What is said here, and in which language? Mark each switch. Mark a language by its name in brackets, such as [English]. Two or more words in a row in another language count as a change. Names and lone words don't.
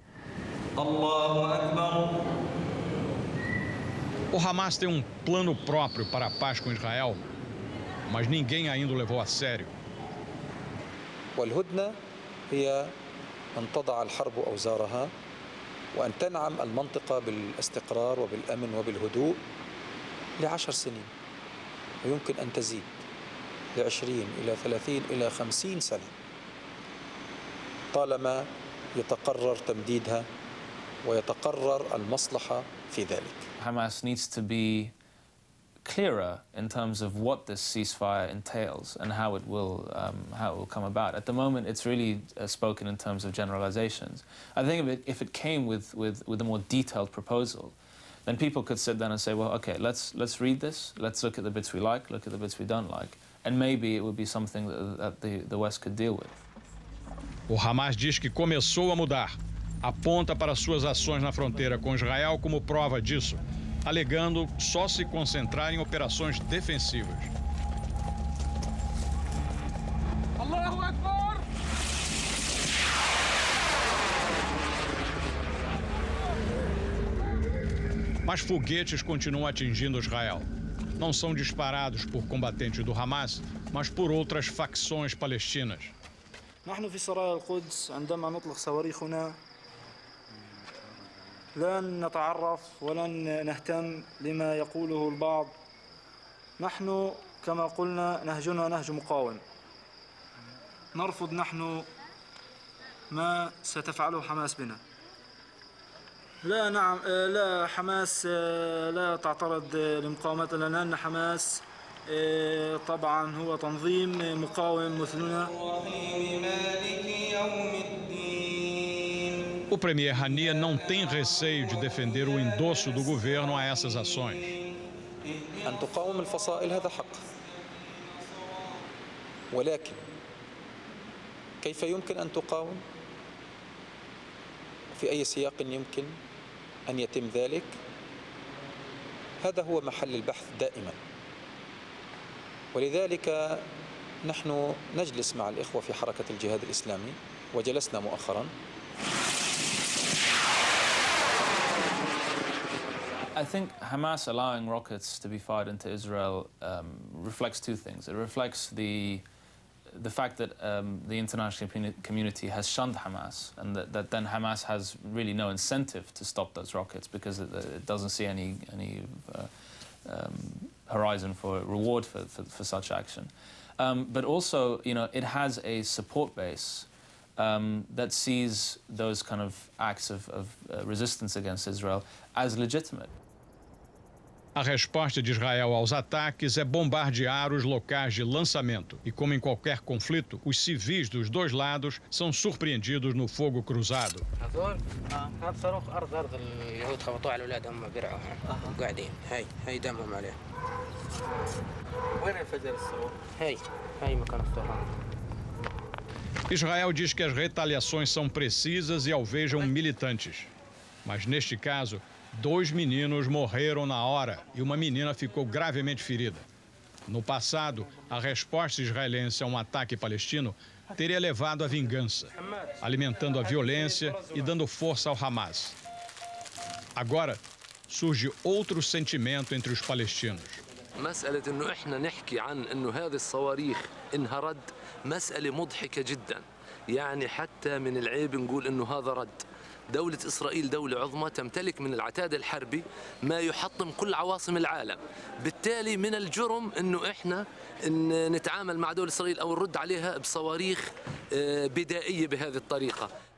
[Arabic] الله أكبر. [Portuguese] O Hamas tem plano próprio para a paz com Israel, mas ninguém ainda o levou a sério. [Arabic] والهدنة هي أن تضع الحرب أوزارها وأن تنعم المنطقة بالاستقرار وبالأمن وبالهدوء ل10 سنين، ويمكن أن تزيد ل20 إلى 30 إلى 50 سنة طالما يتقرر تمديدها ويتقرر المصلحة في ذلك. [English] Hamas needs to be clearer in terms of what this ceasefire entails and how it will come about. At the moment, it's really spoken in terms of generalizations. I think if it came with a more detailed proposal, then people could sit down and say, well, okay, let's read this, let's look at the bits we like, look at the bits we don't like, and maybe it would be something that the West could deal with. [Portuguese] O Hamas diz que começou a mudar. Aponta para suas ações na fronteira com Israel como prova disso, alegando só se concentrar em operações defensivas. [Arabic] الله أكبر! [Portuguese] Mas foguetes continuam atingindo Israel. Não são disparados por combatentes do Hamas, mas por outras facções palestinas. [Arabic] نحن في سرايا القدس عندما نطلق صواريخنا لن نتعرف ولن نهتم لما يقوله البعض. نحن كما قلنا نهجنا نهج مقاوم. نرفض نحن ما ستفعله حماس بنا. لا حماس لا تعترض لمقاومتنا، لأن حماس طبعا هو تنظيم مقاوم مثلنا. [Portuguese] O premier Hania não tem receio de defender o endosso do governo a essas ações. [Arabic] أن تقاوم الفصائل هذا حق، ولكن كيف يمكن أن تقاوم؟ في أي سياق يمكن أن يتم ذلك؟ هذا هو محل البحث دائما، ولذلك نحن نجلس مع الإخوة في حركة الجهاد الإسلامي وجلسنا مؤخرا. [English] I think Hamas allowing rockets to be fired into Israel reflects two things. It reflects the fact that the international community has shunned Hamas, and that then Hamas has really no incentive to stop those rockets because it doesn't see any horizon for reward for such action. But also, you know, it has a support base that sees those kind of acts of resistance against Israel as legitimate. [Portuguese] A resposta de Israel aos ataques é bombardear os locais de lançamento. E como em qualquer conflito, os civis dos dois lados são surpreendidos no fogo cruzado. [Arabic] هذا صاروخ أرض اليهود خبطوه على الأولاد هم برعوها قاعدين هاي دمهم عليه. وين انفجر الصاروخ؟ هاي مكان الصاروخ. [Portuguese] Israel diz que as retaliações são precisas e alvejam militantes. Mas neste caso, 2 meninos morreram na hora e uma menina ficou gravemente ferida. No passado, a resposta israelense a um ataque palestino teria levado à vingança, alimentando a violência e dando força ao Hamas. Agora, surge outro sentimento entre os palestinos. [Arabic] مسألة إنه إحنا نحكي عن إنه هذه الصواريخ انهرد مسألة مضحكة جدا. يعني حتى من العيب نقول إنه هذا رد. دولة إسرائيل دولة عظمى تمتلك من العتاد الحربي ما يحطم كل عواصم العالم، بالتالي من الجرم إنه إحنا إن نتعامل مع دولة إسرائيل أو نرد عليها بصواريخ بدائية بهذه الطريقة.